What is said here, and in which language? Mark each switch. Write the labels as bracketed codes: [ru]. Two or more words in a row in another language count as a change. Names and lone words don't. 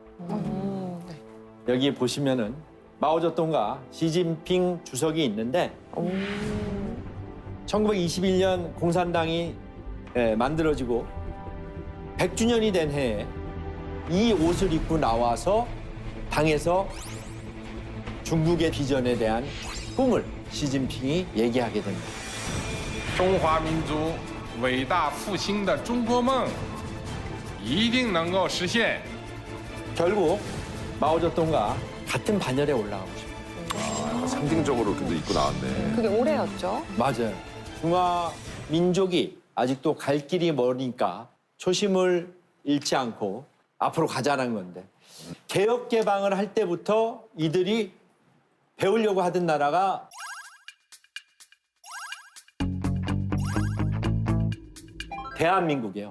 [ko] 여기 보시면은 마오쩌둥과 시진핑 주석이 있는데 1921년 공산당이 만들어지고 100주년이 된 해에 이 옷을 입고 나와서 당에서 중국의 비전에 대한 꿈을 시진핑이 얘기하게 됩니다. [zh] 中华民族伟大复兴的中国梦一定能够实现。 [ko] 결국 마오쩌둥과 같은 반열에 올라가고 싶어요. 상징적으로 근데 입고 나왔네. 그게 올해였죠? 맞아요. 중화 민족이 아직도 갈 길이 머니까 초심을 잃지 않고 앞으로 가자는 건데 개혁 개방을 할 때부터 이들이 배우려고 하던 나라가 대한민국이에요.